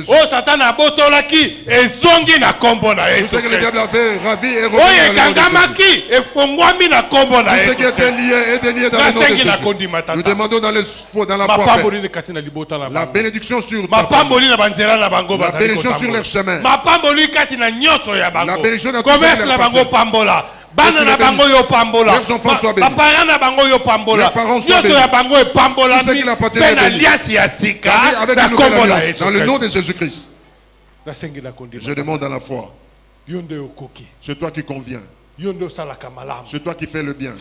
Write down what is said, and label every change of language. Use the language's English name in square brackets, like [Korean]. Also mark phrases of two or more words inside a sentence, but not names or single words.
[French] Tout ce que le diable avait ravi et revenu dans le nom de Jésus. Tout ce qui était lié est délié dans le nom de Jésus. Nous demandons dans la foi, Père, la bénédiction sur ta famille, la bénédiction sur leur chemin, la bénédiction dans tout ce qui leur appartient. [Lingala] Bana na bango yo pambola. [French] Leurs enfants soient bénis. [Lingala] Papa na bango yo pambola. [French] Leurs parents soient bénis. [Lingala] Yo bango pambola. [French] Tout ce qui leur appartient est béni. Avec une nouvelle alliance dans le nom de Jésus-Christ. Je demande dans la foi. C'est toi qui conviens. C'est toi qui fais le bien.